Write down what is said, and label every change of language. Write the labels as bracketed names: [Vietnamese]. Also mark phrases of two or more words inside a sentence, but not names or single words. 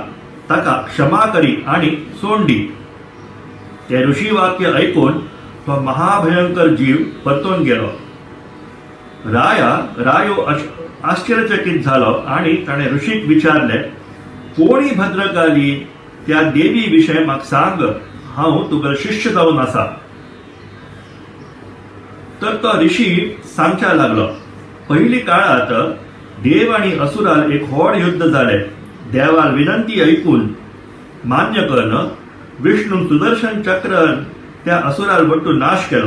[Konkani] ताका क्षमा करी आणि सोंडी. ते ऋषी वाक्य ऐकून तो महाभयंकर जीव परतून गेलो. रायो आश्चर्यचकित झालो आणि ताणे ऋषीक विचारले, कोणी भद्रकाली त्या देवी विषय म्हाका सांग, हांव तुगेलो शिष्य जावन आसा. तर तो ऋषी सांगच्या लागलो, पहिली काळात देव आणि असुराल एक व्हड युद्ध जाले. देवाल विनंती ऐकून मान्य करून विष्णू सुदर्शन चक्रान त्या असुराल वट्टू नाश केलो.